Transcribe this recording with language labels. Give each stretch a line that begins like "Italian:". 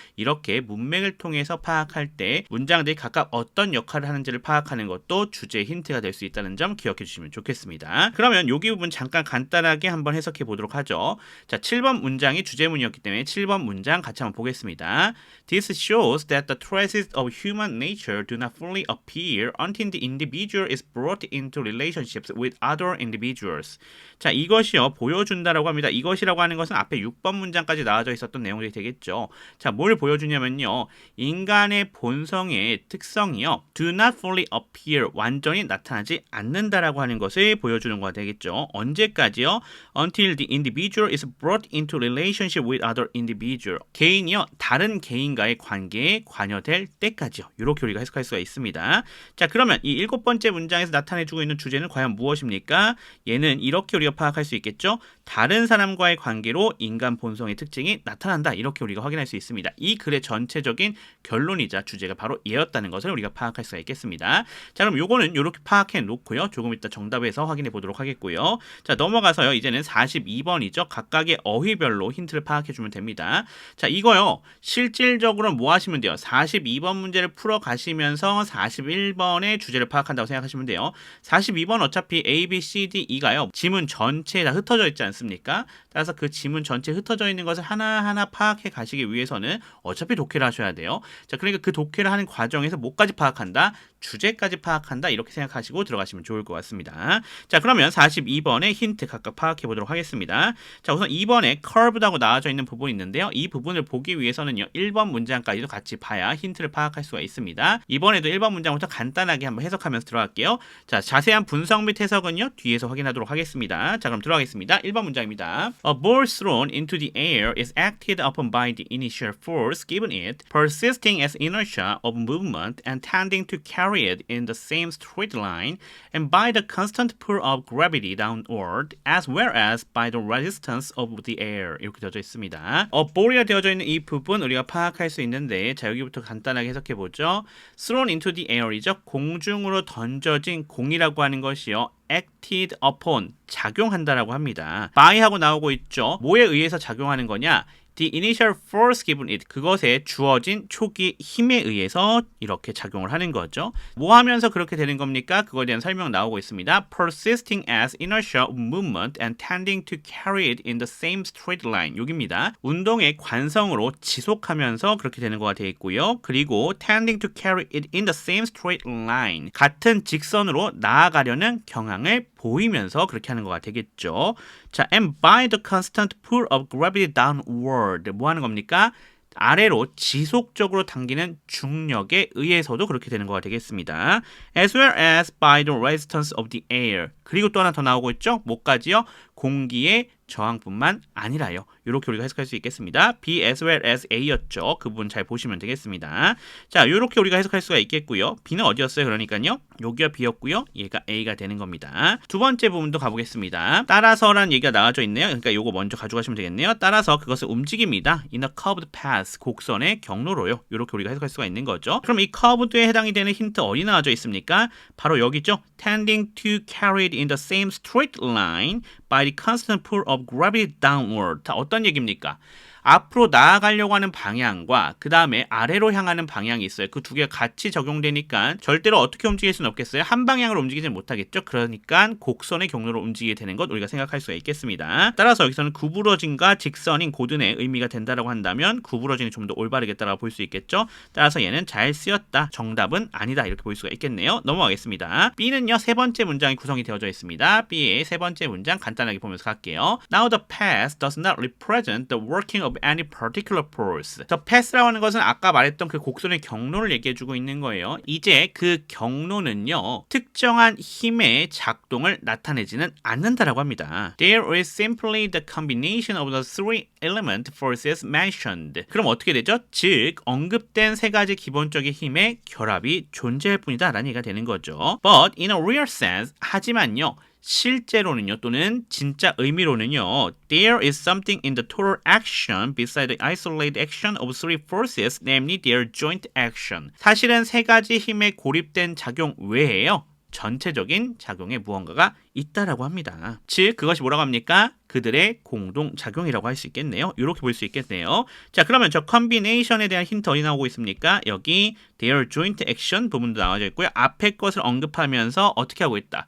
Korean: 이렇게 문맥을 통해서 파악할 때 문장들이 각각 어떤 역할을 하는지를 파악하는 것도 주제의 힌트가 될 수 있다는 점 기억해 주시면 좋겠습니다. 그러면 여기 부분 잠깐 간단하게 한번 해석해 보도록 하죠. 자, 7번 문장이 주제문이었기 때문에 7번 문장 같이 한번 보겠습니다.
English: This shows that the traces of human nature do not fully appear until the individual is brought into relationships with other individuals.
Korean: 자, 이것이요 보여준다라고 합니다. 이것이라고 하는 것은 앞에 6번 문장까지 나와져 있었던 내용들이 되겠죠. 자, 뭘 보여주냐면요, 인간의 본성의 특성이요
English: do not fully appear,
Korean: 완전히 나타나지 않는다라고 하는 것을 보여주는 거가 되겠죠. 언제까지요?
English: Until the individual is brought into relationship with other individual.
Korean: 개인이요 다른 개인과의 관계에 관여될 때까지요. 이렇게 우리가 해석할 수가 있습니다. 자, 그러면 이 7번째 문장에서 나타내주고 있는 주제는 과연 무엇입니까? 얘는 이렇게 우리가 파악할 수 있겠죠. 다른 사람과의 관계로 인간 본성의 특징이 나타난다, 이렇게 우리가 확인할 수 있습니다. 이 글의 전체적인 결론이자 주제가 바로 얘였다는 것을 우리가 파악할 수가 있겠습니다. 자, 그럼 요거는 이렇게 파악해 놓고요, 조금 이따 정답에서 확인해 보도록 하겠고요. 되겠고요. 자, 넘어가서요. 이제는 42번이죠. 각각의 어휘별로 힌트를 파악해주면 됩니다. 자, 이거요. 실질적으로 뭐 하시면 돼요? 42번 문제를 풀어 가시면서 41번의 주제를 파악한다고 생각하시면 돼요. 42번 어차피 A, B, C, D, E가요. 지문 전체에 다 흩어져 있지 않습니까? 따라서 그 지문 전체에 흩어져 있는 것을 하나하나 파악해 가시기 위해서는 어차피 독해를 하셔야 돼요. 자, 그러니까 그 독해를 하는 과정에서 뭐까지 파악한다? 주제까지 파악한다. 이렇게 생각하시고 들어가시면 좋을 것 같습니다. 자, 그러면 42번의 힌트 각각 파악해 보도록 하겠습니다. 자, 우선 2번에 curved하고 나와져 있는 부분이 있는데요. 이 부분을 보기 위해서는요. 1번 문장까지도 같이 봐야 힌트를 파악할 수가 있습니다. 이번에도 1번 문장부터 간단하게 한번 해석하면서 들어갈게요. 자, 자세한 분석 및 해석은요. 뒤에서 확인하도록 하겠습니다. 자, 그럼 들어가겠습니다. 1번 문장입니다.
English: A ball thrown into the air is acted upon by the initial force given it, persisting as inertia of movement and tending to carry it in the same straight line, and by the constant pull of gravity downward, as well as by the resistance of the air.
Korean: 이렇게 되어져 있습니다. ball이라 되어져 있는 이 부분 우리가 파악할 수 있는데, 자, 여기부터 간단하게 해석해 보죠.
English: thrown into the air이죠.
Korean: 공중으로 던져진 공이라고 하는 것이요.
English: acted upon,
Korean: 작용한다라고 합니다. by하고 나오고 있죠. 뭐에 의해서 작용하는 거냐?
English: The initial force given it,
Korean: 그것에 주어진 초기 힘에 의해서 이렇게 작용을 하는 거죠. 뭐 하면서 그렇게 되는 겁니까? 그거에 대한 설명 나오고 있습니다.
English: Persisting as inertia of movement and tending to carry it in the same straight line.
Korean: 여기입니다. 운동의 관성으로 지속하면서 그렇게 되는 거가 되어 있고요. 그리고
English: tending to carry it in the same straight line,
Korean: 같은 직선으로 나아가려는 경향을 보이면서 그렇게 하는 거가 되겠죠.
English: 자, and by the constant pull of gravity downward,
Korean: 뭐 하는 겁니까? 아래로 지속적으로 당기는 중력에 의해서도 그렇게 되는 거가 되겠습니다.
English: As well as by the resistance of the air.
Korean: 그리고 또 하나 더 나오고 있죠. 뭐까지요? 공기의 저항뿐만 아니라요. 이렇게 우리가 해석할 수 있겠습니다. B as well as A였죠. 그 부분 잘 보시면 되겠습니다. 자, 이렇게 우리가 해석할 수가 있겠고요. B는 어디였어요? 그러니까요. 여기가 B였고요. 얘가 A가 되는 겁니다. 두 번째 부분도 가보겠습니다. 따라서라는 얘기가 나와져 있네요. 그러니까 이거 먼저 가져가시면 되겠네요. 따라서 그것을 움직입니다.
English: In a curved path,
Korean: 곡선의 경로로요. 이렇게 우리가 해석할 수가 있는 거죠. 그럼 이 curved에 해당이 되는 힌트 어디 나와져 있습니까? 바로 여기죠.
English: Tending to carry it in the same straight line by the constant pull of gravity downward.
Korean: 자, 어떤 얘기입니까? 앞으로 나아가려고 하는 방향과 그 다음에 아래로 향하는 방향이 있어요. 그 두 개가 같이 적용되니까 절대로 어떻게 움직일 수는 없겠어요. 한 방향으로 움직이지 못하겠죠. 그러니까 곡선의 경로로 움직이게 되는 것 우리가 생각할 수가 있겠습니다. 따라서 여기서는 구부러짐과 직선인 고든의 의미가 된다라고 한다면 구부러짐이 좀 더 올바르겠다라고 볼 수 있겠죠. 따라서 얘는 잘 쓰였다. 정답은 아니다. 이렇게 볼 수가 있겠네요. 넘어가겠습니다. B는요. 세 번째 문장이 구성이 되어져 있습니다. B의 세 번째 문장 간단하게 보면서 갈게요.
English: Now the path does not represent the working of any particular force.
Korean: 저 path라고 하는 것은 아까 말했던 그 곡선의 경로를 얘기해주고 있는 거예요. 이제 그 경로는요. 특정한 힘의 작동을 나타내지는 않는다라고 합니다.
English: There is simply the combination of the three element forces mentioned.
Korean: 그럼 어떻게 되죠? 즉 언급된 세 가지 기본적인 힘의 결합이 존재할 뿐이다 라는 얘기가 되는 거죠.
English: But in a real sense,
Korean: 하지만요. 실제로는요, 또는 진짜 의미로는요,
English: there is something in the total action beside the isolated action of three forces, namely their joint action.
Korean: 사실은 세 가지 힘의 고립된 작용 외에요, 전체적인 작용에 무언가가 있다라고 합니다. 즉 그것이 뭐라고 합니까? 그들의 공동작용이라고 할 수 있겠네요. 이렇게 볼 수 있겠네요. 자, 그러면 저 컨비네이션에 대한 힌트 어디 나오고 있습니까? 여기
English: their joint action
Korean: 부분도 나와져 있고요. 앞에 것을 언급하면서 어떻게 하고 있다.